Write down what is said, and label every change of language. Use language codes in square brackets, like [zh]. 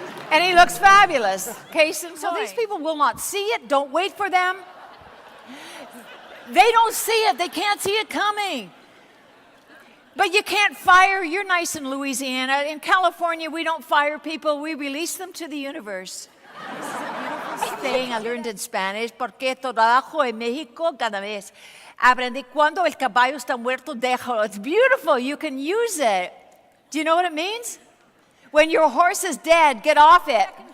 [en] And he looks fabulous. Case in point. So these people will not see it. Don't wait for them. They don't see it. They can't see it coming. But you can't fire. You're nice in Louisiana. In California, we don't fire people. We release them to the universe. Thing I learned in Spanish, [es] porque trabajo en México cada vez. Aprendí cuando el caballo está muerto, déjalo. [en] It's beautiful. You can use it. Do you know what it means? When your horse is dead, get off it.